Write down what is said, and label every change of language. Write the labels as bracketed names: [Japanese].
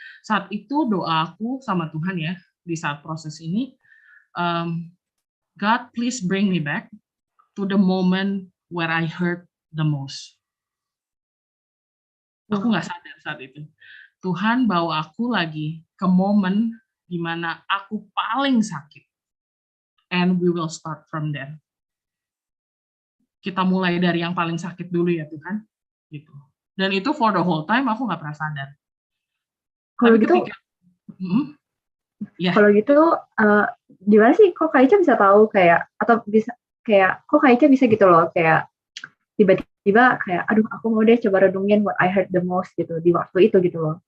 [Indonesian] Saat itu doa aku sama Tuhan ya, di saat proses ini, [English] God please bring me back to the moment where I hurt the most. [Indonesian] Aku nggak sadar saat itu. Tuhan bawa aku lagi ke momen di mana aku paling sakit. [English] And we will start from there. [Indonesian] Kita mulai dari yang paling sakit dulu ya Tuhan. Gitu. Dan itu [English] for the whole time [Indonesian] aku nggak pernah sadar. Kalau tapi gitu, ketika kalau gitu gimana sih kok Kak Ica bisa tahu kayak, atau bisa kayak kok Kak Ica bisa gitu loh, kayak tiba-tiba kayak aduh aku mau deh coba redungin [English] what I heard the most [Indonesian] gitu di waktu itu gitu loh.